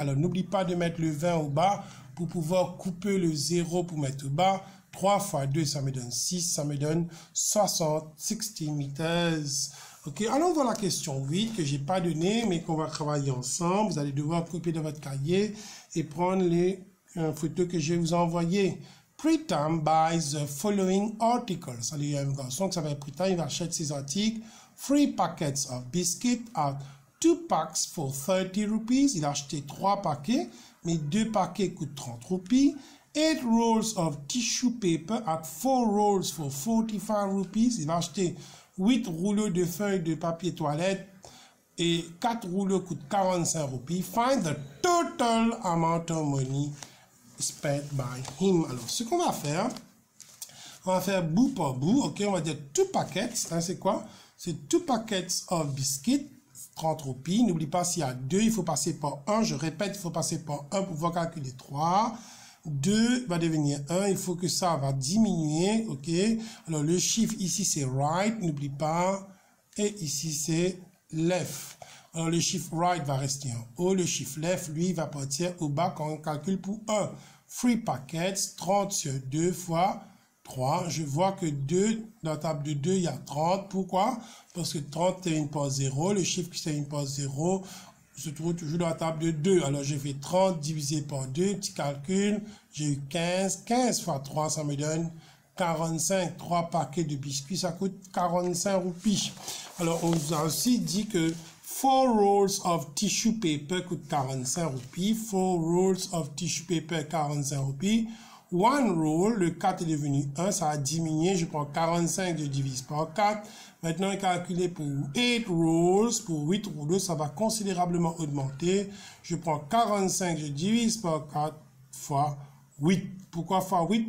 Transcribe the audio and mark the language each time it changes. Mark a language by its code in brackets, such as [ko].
[fr] Alors, n'oublie pas de mettre le 20 au bas pour pouvoir couper le 0 pour mettre au bas. 3 fois 2, ça me donne 6. Ça me donne 60 meters. Ok, allons voir la question 8 que j'ai pas donnée, mais qu'on va travailler ensemble. Vous allez devoir copier dans votre cahier et prendre les photos que je vais vous envoyer. [en] Pritam buys the following articles. [fr] Il y a un garçon qui s'appelle Pritam, il achète ces articles. [en] 3 packets of biscuits at 2 packs for 30 rupees. [fr] Il a acheté 3 paquets, mais 2 paquets coûtent 30 roupies. [en] 8 rolls of tissue paper at 4 rolls for 45 rupees. [fr] Il a acheté 8 rouleaux de feuilles de papier toilette et 4 rouleaux coûtent 45 roupies. [en] Find the total amount of money spent by him. [fr] Alors, ce qu'on va faire, on va faire bout par bout. Ok, on va dire 2 packets. Hein, c'est quoi? C'est [en] 2 packets of biscuits, [fr] 30 roupies. N'oublie pas, s'il y a 2, il faut passer par 1. Je répète, il faut passer par 1 pour pouvoir calculer 3. 2 va devenir 1, il faut que ça va diminuer, ok? Alors, le chiffre ici, c'est right, n'oublie pas. Et ici, c'est left. Alors, le chiffre right va rester en haut. Le chiffre left, lui, va partir au bas quand on calcule pour 1. 3 packets, 30 sur 2 fois 3. Je vois que 2, dans la table de 2, il y a 30. Pourquoi? Parce que 30 termine par 0. Le chiffre qui termine par 0 se trouve toujours dans la table de 2. Alors, je fais 30 divisé par 2, petit calcul, j'ai eu 15. 15 fois 3, ça me donne 45. 3 paquets de biscuits, ça coûte 45 roupies. Alors, on nous a aussi dit que 4 [en] rolls of tissue paper [fr] coûte 45 roupies. [en] 4 rolls of tissue paper, 45 roupies. [fr] 1 roll, le 4 est devenu 1, ça a diminué. Je prends 45, je divise par 4. Maintenant, calculer pour 8 rolls, pour 8 rouleaux, ça va considérablement augmenter. Je prends 45, je divise par 4 fois 8. Pourquoi fois 8?